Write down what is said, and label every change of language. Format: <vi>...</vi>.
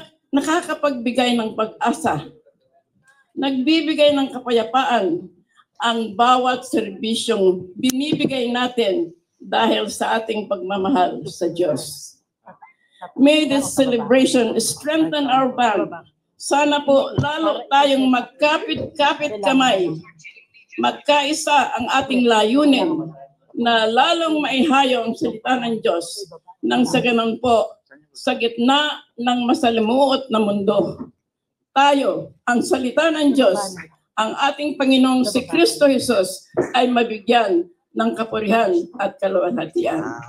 <tl>Nakakapagbigay ng pag-asa. Nagbibigay ng kapayapaan ang bawat serbisyong binibigay natin dahil sa ating pagmamahal sa Diyos.</tl> <en>May this celebration strengthen our bond.</en> <tl>Sana po lalo tayong magkapit-kapit kamay. Magkaisa ang ating layunin na lalong maihayo ang salita ng Diyos nang sa ganun po sa gitna ng masalimuot na mundo. Tayo, ang salita ng Diyos, ang ating Panginoong si Kristo Jesus ay mabigyan ng kapurihan at kaluwalhatian.</tl>